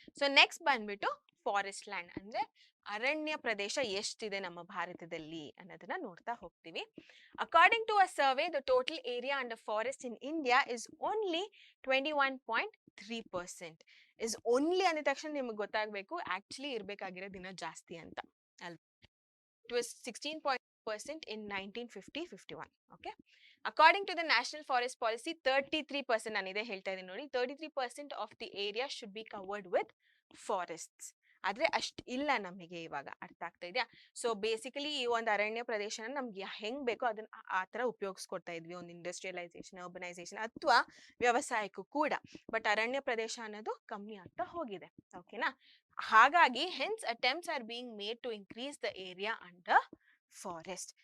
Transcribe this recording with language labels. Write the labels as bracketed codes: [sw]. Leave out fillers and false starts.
[kn] So next ಬಂದ್ಬಿಟ್ಟು forest land ಅಂದ್ರೆ ಅರಣ್ಯ ಪ್ರದೇಶ ಎಷ್ಟಿದೆ ನಮ್ಮ ಭಾರತದಲ್ಲಿ ಅನ್ನೋದನ್ನ ನೋಡ್ತಾ ಹೋಗ್ತೀವಿ. [en] According to a survey, the total area under forest in India is only 21.3%. [kn] Is only ಅಂದ ತಕ್ಷಣ ನಿಮ್ಗೆ ಗೊತ್ತಾಗಬೇಕು ಆಕ್ಚುಲಿ ಇರ್ಬೇಕಾಗಿರೋದು ದಿನ ಜಾಸ್ತಿ ಅಂತ ಅಲ್ವಾ. [en] It was 16% in 1950-51. Okay. According to the National Forest Policy, 33%, [kn] ನಾನು ಇದೇ ಹೇಳ್ತಾ ಇದ್ದೀನಿ ನೋಡಿ, [en] 33% of the area should be covered with forests. [kn] ಆದ್ರೆ ಅಷ್ಟು ಇಲ್ಲ ನಮಗೆ ಇವಾಗ, ಅರ್ಥ ಆಗ್ತಾ ಇದೆಯಾ. ಸೊ ಬೇಸಿಕಲಿ ಈ ಒಂದು ಅರಣ್ಯ ಪ್ರದೇಶನ ನಮ್ಗೆ ಹೆಂಗ್ ಬೇಕೋ ಅದನ್ನ ಆ ತರ ಉಪಯೋಗಿಸ್ಕೊಡ್ತಾ ಇದ್ವಿ, ಒಂದು ಇಂಡಸ್ಟ್ರಿಯಲೈಸೇಷನ್, ಅರ್ಬನೈಸೇಷನ್ ಅಥವಾ ವ್ಯವಸಾಯಕ್ಕೂ ಕೂಡ. ಬಟ್ ಅರಣ್ಯ ಪ್ರದೇಶ ಅನ್ನೋದು ಕಮ್ಮಿ ಆಗ್ತಾ ಹೋಗಿದೆ, ಓಕೆನಾ. ಹಾಗಾಗಿ [en] Hence attempts are being made to increase the area under forest.